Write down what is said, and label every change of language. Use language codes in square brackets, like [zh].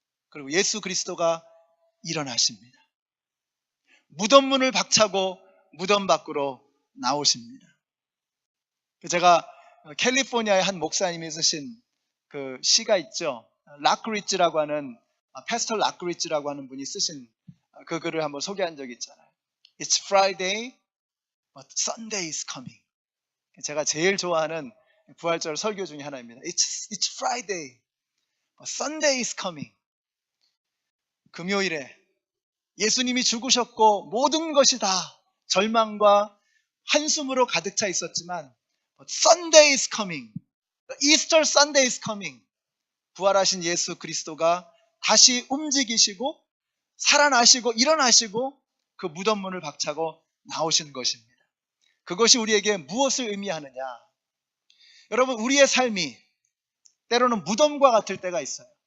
[ko] 그리고 예수 그리스도가 일어나십니다. 무덤 문을 박차고 무덤 밖으로 나오십니다. 제가 캘리포니아의 한 목사님이 쓰신 그 시가 있죠. 락리츠라고 하는 패스터 락리츠라고 하는 분이 쓰신 그 글을 한번 소개한 적이 있잖아요. [en] It's Friday, but Sunday is coming. [ko] 제가 제일 좋아하는 부활절 설교 중에 하나입니다. [en] It's Friday, but Sunday is coming. [ko] 금요일에 예수님이 죽으셨고 모든 것이 다 절망과 한숨으로 가득 차 있었지만 [en] but Sunday is coming. Easter Sunday is coming. [ko] 부활하신 예수 그리스도가 다시 움직이시고 살아나시고 일어나시고 그 무덤 문을 박차고 나오신 것입니다. 그것이 우리에게 무엇을 의미하느냐? 여러분, 우리의 삶이 때로는 무덤과 같을 때가 있어요.